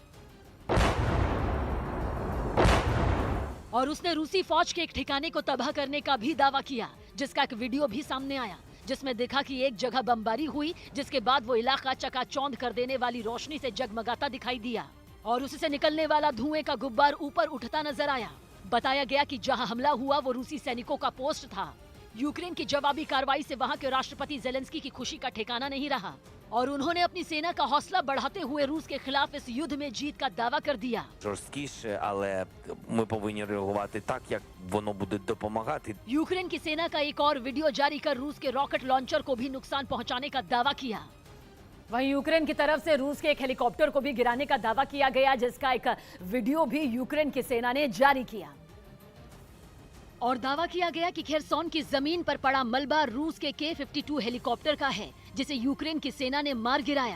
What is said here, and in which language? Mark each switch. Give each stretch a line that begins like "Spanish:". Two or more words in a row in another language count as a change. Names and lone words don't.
Hindi: और उसने रूसी फौज के एक ठिकाने को तबाह करने का भी दावा किया, जिसका एक वीडियो भी सामने आया जिसमें देखा कि एक जगह बमबारी हुई, जिसके बाद वो इलाका चकाचौंध कर देने वाली रोशनी से जगमगाता दिखाई दिया और उससे निकलने वाला धुएं का गुब्बार ऊपर उठता नजर आया। बताया गया कि जहां हमला हुआ वो रूसी सैनिकों का पोस्ट था। यूक्रेन की जवाबी कार्रवाई से वहां के राष्ट्रपति जेलेंस्की की खुशी का ठिकाना नहीं रहा और उन्होंने अपनी सेना का हौसला बढ़ाते हुए रूस के खिलाफ इस युद्ध में जीत का दावा कर दिया।
Ukrainian: Жорсткіше, але ми повинні реагувати так, як воно буде допомагати.
Hindi: यूक्रेन की सेना का एक और वीडियो जारी कर रूस के रॉकेट लॉन्चर को भी नुकसान पहुंचाने का दावा किया। वहीं यूक्रेन की तरफ से रूस के एक हेलीकॉप्टर को भी गिराने का दावा किया गया, जिसका एक वीडियो भी यूक्रेन की सेना ने जारी किया और दावा किया गया कि खेरसोन की जमीन पर पड़ा मलबा रूस के K-52 हेलीकॉप्टर का है, जिसे यूक्रेन की सेना ने मार गिराया।